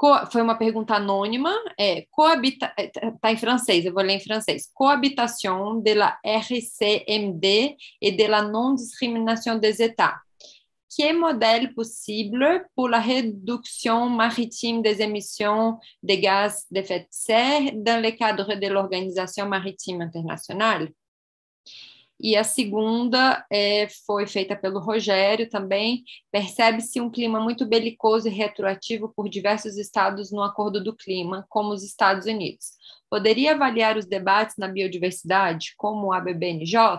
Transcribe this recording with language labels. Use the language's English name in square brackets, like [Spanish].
[Portuguese] Foi uma pergunta anônima, está em francês, eu vou ler em francês. [French] Cohabitation de la RCMD et de la non-discrimination des États. Quel modèle possible pour la réduction maritime des émissions de gaz d'effet de serre dans le cadre de l'Organisation Maritime Internationale? [Portuguese] E a segunda foi feita pelo Rogério também. Percebe-se um clima muito belicoso e retroativo por diversos estados no Acordo do Clima, como os Estados Unidos. Poderia avaliar os debates na biodiversidade, como a BBNJ?